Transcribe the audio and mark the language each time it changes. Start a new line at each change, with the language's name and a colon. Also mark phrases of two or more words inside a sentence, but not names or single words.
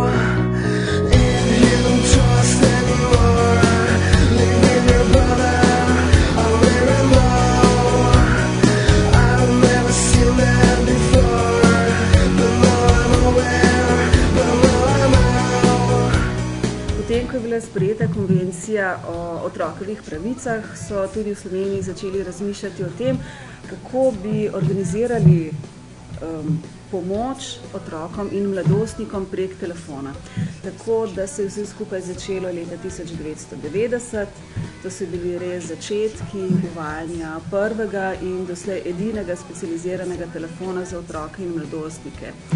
English: If you don't trust anymore, live with your brother, I'll never know. I've never seen that before, but now I'm aware, but now I'm out.
Slovenian: Potem, ko je bila sprejeta konvencija o otrokovih pravicah, so tudi v Sloveniji začeli razmišljati o tem, kako bi organizirali pomoč otrokom in mladostnikom prek telefona. Tako da se je vse skupaj začelo leta 1990, to so bili res začetki uvajanja prvega in doslej edinega specializiranega telefona za otroke in mladostnike.